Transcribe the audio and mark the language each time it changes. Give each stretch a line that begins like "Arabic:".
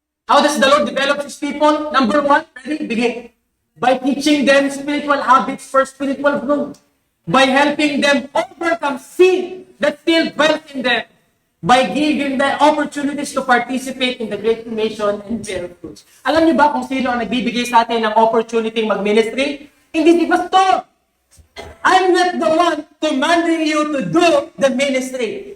English: How does the Lord develop His people? Number one, ready? Begin. By teaching them spiritual habits for spiritual growth. By helping them overcome sin that still dwells in them. by giving them opportunities to participate in the Great Commission and bear fruits.
Filipino: Alam niyo ba kung sino ang nagbibigay sa atin ng opportunity mag-ministry? Hindi si Pastor.
English: I'm not the one commanding you to do the ministry.